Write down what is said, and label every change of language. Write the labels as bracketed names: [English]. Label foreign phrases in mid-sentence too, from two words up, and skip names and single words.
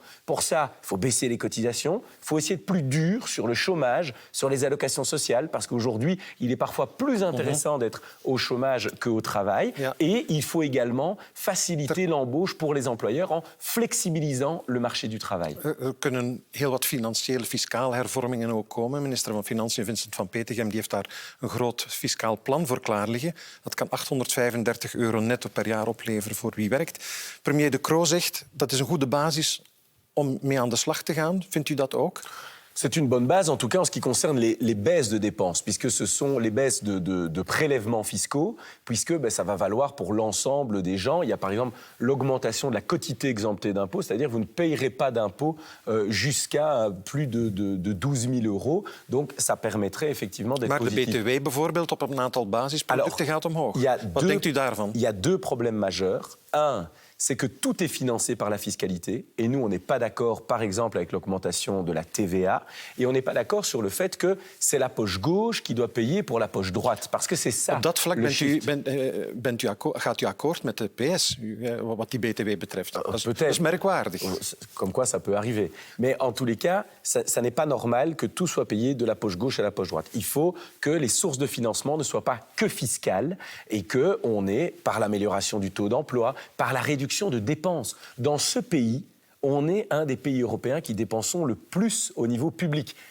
[French] Pour ça, il faut baisser les cotisations, il faut essayer de plus dur sur le chômage, sur les allocations sociales, parce qu'aujourd'hui, il est parfois plus intéressant d'être au chômage qu'au travail. Ja. Et il faut également faciliter l'embauche pour les employeurs en flexibilisant le marché du travail. [Dutch] Er kunnen heel wat financiële, fiscale hervormingen ook komen. Minister van Financiën Vincent van Petegem die heeft daar een groot fiscaal plan voor klaar liggen. Dat kan €835 netto per jaar opleveren voor wie werkt. Premier De Croo zegt dat is een goede basis om mee aan de slag te gaan. Vindt u dat ook? [French] C'est une bonne base, en tout cas en ce qui concerne les baisses de dépenses, puisque ce sont les baisses de prélèvements fiscaux, puisque ça va valoir pour l'ensemble des gens. Il y a par exemple l'augmentation de la quotité exemptée d'impôts, c'est-à-dire vous ne payerez pas d'impôts jusqu'à plus de 12 000 euros. Donc ça permettrait effectivement d'être positif. [Dutch] Maar de BTW bijvoorbeeld op een aantal basisproducten gaat omhoog. Wat denkt u daarvan? [French] Il y a 2 problèmes majeurs. Un, c'est que tout est financé par la fiscalité. Et nous, on n'est pas d'accord, par exemple, avec l'augmentation de la TVA. Et on n'est pas d'accord sur le fait que c'est la poche gauche qui doit payer pour la poche droite. Parce que c'est ça. [Dutch] Op dat vlak gaat u akkoord met de PS, wat die BTW betreft. Dat is merkwaardig. [French] Comme quoi, ça peut arriver. Mais en tous les cas, ça n'est pas normal que tout soit payé de la poche gauche à la poche droite. Il faut que les sources de financement ne soient pas que fiscales et qu'on ait, par l'amélioration du taux d'emploi, par la réduction de dépenses. Dans ce pays, on est un des pays européens qui dépensons le plus au niveau public.